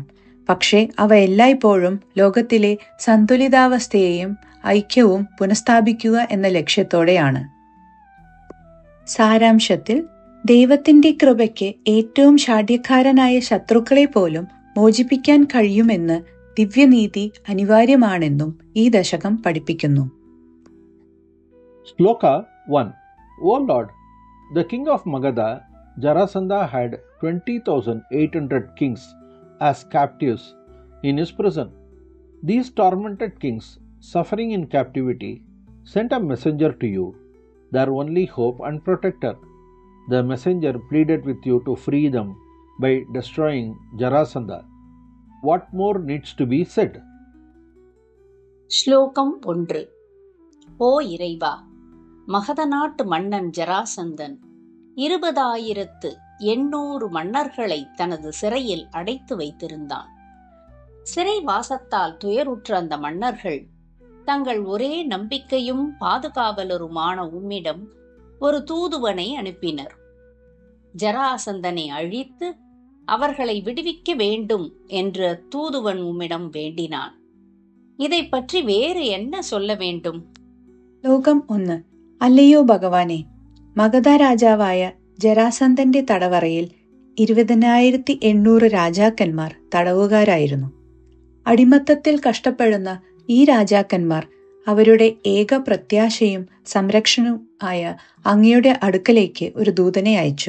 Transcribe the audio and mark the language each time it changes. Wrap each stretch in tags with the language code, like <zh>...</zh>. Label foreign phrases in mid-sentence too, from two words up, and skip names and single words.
<ml>പക്ഷേ അവ എല്ലായ്പ്പോഴും ലോകത്തിലെ സന്തുലിതാവസ്ഥയെയും ഐക്യവും പുനഃസ്ഥാപിക്കുക എന്ന ലക്ഷ്യത്തോടെയാണ്. സാരാംശത്തിൽ ദൈവത്തിന്റെ കൃപയ്ക്ക് ഏറ്റവും ഷാഢ്യക്കാരനായ ശത്രുക്കളെ പോലും മോചിപ്പിക്കാൻ കഴിയുമെന്ന് ദിവ്യനീതി അനിവാര്യമാണെന്നും ഈ ദശകം പഠിപ്പിക്കുന്നു.</ml> <en>Shloka 1. O Lord, the king of Magadha, Jarasandha, had 20,800 kings as captives in his prison. These tormented kings, suffering in captivity, sent a messenger to you, their only hope and protector. The messenger pleaded with you to free them by destroying Jarasandha. What more needs to be said?</en> <ta>ஸ்லோகம் 1. ஓ இறைவா, மகத நாட்டு மன்னன் ஜராசந்தன் 20,800 மன்னர்களை தனது சிறையில் அடைத்து வைத்திருந்தான். சிறை வாசத்தால் துயருற்ற அந்த மன்னர்கள் தங்கள் ஒரே நம்பிக்கையும் பாதுகாவலருமான உம்மிடம் ஒரு தூதுவனை அனுப்பினர். ஜராசந்தனை அழித்து அவர்களை விடுவிக்க வேண்டும் என்று தூதுவன் உம்மிடம் வேண்டினான். இதை பற்றி வேறு என்ன சொல்ல வேண்டும்?</ta> <ml>ലോകം 1. അല്ലയോ ഭഗവാനെ, മഗധ രാജാവായ ജരാസന്ധന്റെ തടവറയിൽ 20,800 രാജാക്കന്മാർ തടവുകാരായിരുന്നു. അടിമത്തത്തിൽ കഷ്ടപ്പെടുന്ന ഈ രാജാക്കന്മാർ അവരുടെ ഏക പ്രത്യാശയും സംരക്ഷണവും ആയ അങ്ങയുടെ അടുക്കലേക്ക് ഒരു ദൂതനെ അയച്ചു.</ml>